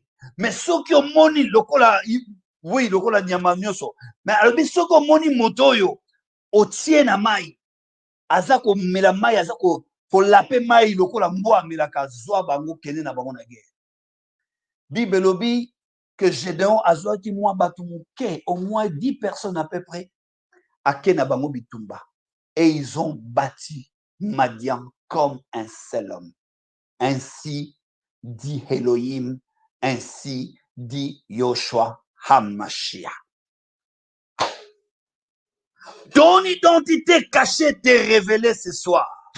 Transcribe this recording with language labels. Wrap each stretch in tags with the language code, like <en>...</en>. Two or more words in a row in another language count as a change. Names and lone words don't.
<ln>Mais soki omoni lokola oui lokola nyama nyonso, mais alobi soki omoni moto oyo otie na mai aza komela mai aza kolape mai lokola mbwa amelaka zwa bango kende na bango na guerre. Bible lobi</ln> <fr>que Gédéon</fr> <ln>azwaki mwa bato moke</ln> <fr>au moins 10 personnes à peu près</fr> <ln>ake na bango bitumba</ln> <fr>et ils ont bâti Madian comme un seul homme. Ainsi dit Elohim, ainsi dit Yoshua HaMashiach. Ton identité cachée t'est révélée ce soir.</fr>